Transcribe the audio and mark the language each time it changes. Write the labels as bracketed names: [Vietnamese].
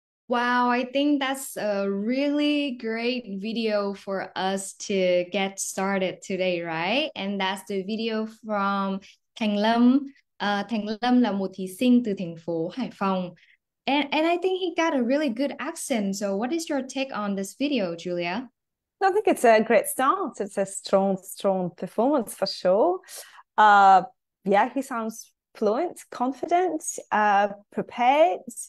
[English] Wow, I think that's a really great video for us to get started today, right? And that's the video from Thành Lâm. [Vietnamese] Thành Lâm là một thí sinh từ thành phố Hải Phòng. [English] And I think he got a really good accent. So what is your take on this video, Julia? I think it's a great start. It's a strong performance for sure. Yeah, he sounds fluent, confident, prepared.